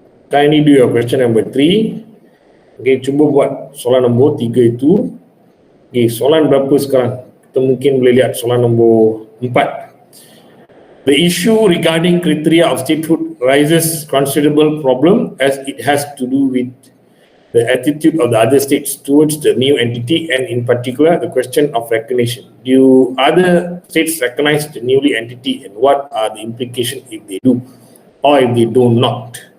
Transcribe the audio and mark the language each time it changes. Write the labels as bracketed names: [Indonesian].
[English] Kindly do your question number 3. [Malay] Okay, cuba buat soalan nombor 3 itu. Okay, soalan berapa sekarang? Kita mungkin boleh lihat soalan nombor 4. [English] The issue regarding criteria of statehood raises considerable problem as it has to do with the attitude of the other states towards the new entity, and in particular the question of recognition. Do other states recognize the newly entity, and what are the implications if they do or if they do not?